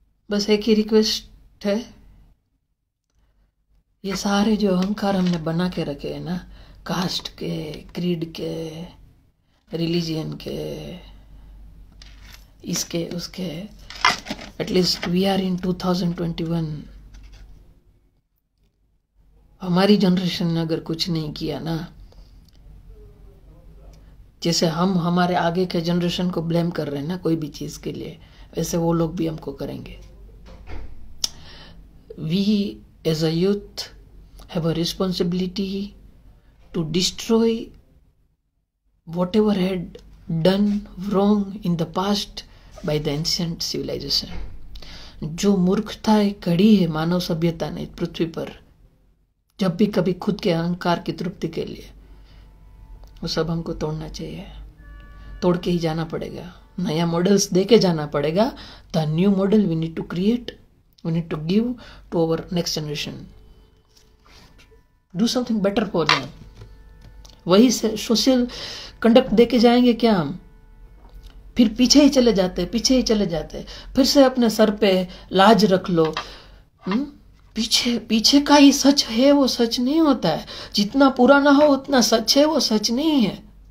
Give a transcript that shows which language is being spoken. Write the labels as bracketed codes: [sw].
[hi] बस एक ही रिक्वेस्ट है, ये सारे जो अहंकार हमने बना के रखे हैं ना, कास्ट के, क्रीड के, रिलीजियन के, इसके उसके, [en] At least we are in 2021। [hi] हमारी जनरेशन ने अगर कुछ नहीं किया ना, जैसे हम हमारे आगे के जनरेशन को ब्लेम कर रहे हैं ना कोई भी चीज के लिए, वैसे वो लोग भी हमको करेंगे। [en] We as a youth have a responsibility to destroy whatever had done wrong in the past by the ancient civilization। [hi] जो मूर्खता कड़ी है मानव सभ्यता ने पृथ्वी पर, जब भी कभी खुद के अहंकार की तृप्ति के लिए, वो सब हमको तोड़ना चाहिए। तोड़ के ही जाना पड़ेगा, नया मॉडल्स दे के जाना पड़ेगा। [en] The new model we need to create, we need to give to our next generation, do something better for them। [hi] वही से सोशल कंडक्ट दे के जाएंगे क्या हम? फिर पीछे ही चले जाते, पीछे ही चले जाते। फिर से अपने सर पे लाज रख लो। पीछे पीछे का ही सच है वो सच नहीं होता है। जितना पुराना हो उतना सच है वो सच नहीं है।